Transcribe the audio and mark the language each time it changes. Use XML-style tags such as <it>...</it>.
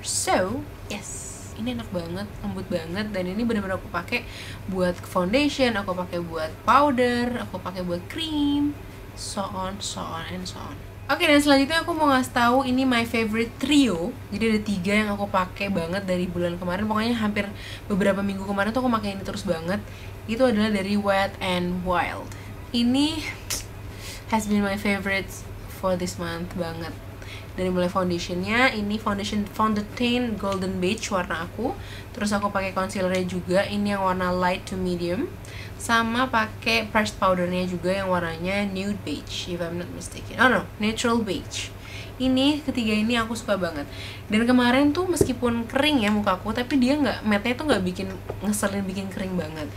<id>So, yes. Ini enak banget, lembut banget, dan ini benar-benar aku pakai buat foundation, aku pakai buat powder, aku pakai buat cream, so on and so on. Oke, dan selanjutnya aku mau ngasih tahu ini my favorite trio. Jadi ada 3 yang aku pakai banget dari bulan kemarin. Pokoknya hampir beberapa minggu kemarin tuh aku pakai ini terus banget. Itu adalah dari Wet n Wild.</id> <en>Ini has been my favorite for this month banget.</en> <id>Dari mulai foundationnya, ini foundation Fontaine Golden Beige warna aku. Terus aku pakai concealernya juga, ini yang warna light to medium. Sama pakai pressed powdernya juga yang warnanya nude beige, if I'm not mistaken. Oh no, neutral beige. Ini ketiga ini aku suka banget. Dan kemarin tuh meskipun kering ya mukaku, tapi dia matte-nya tuh nggak bikin ngeselin, bikin kering banget.</id>